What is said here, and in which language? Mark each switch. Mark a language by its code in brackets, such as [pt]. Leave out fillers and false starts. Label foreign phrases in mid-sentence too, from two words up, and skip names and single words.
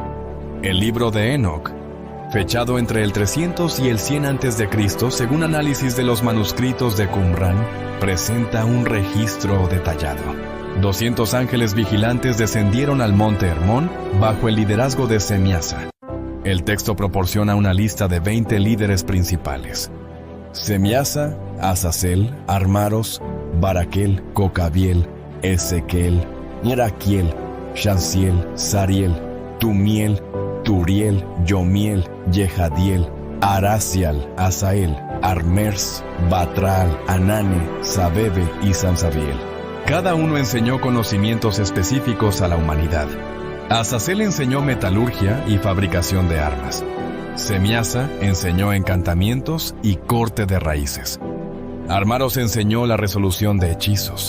[es] El libro de Enoc, fechado entre el 300 y el 100 a.C., según análisis de los manuscritos de Qumran, presenta un registro detallado. 200 ángeles vigilantes descendieron al monte Hermón bajo el liderazgo de Semiasa. El texto proporciona una lista de 20 líderes principales: Semiasa, Azazel, Armaros, Baraquel, Cocabiel, Ezequiel, Iraquiel, Shansiel, Sariel, Tumiel, Turiel, Yomiel, Yehadiel, Aracial, Asael, Armers, Batral, Anane, Sabebe y Sansabiel. Cada uno enseñó conocimientos específicos a la humanidad. Azazel enseñó metalurgia y fabricación de armas. Semiasa enseñó encantamientos y corte de raíces. Armaros enseñó la resolución de hechizos.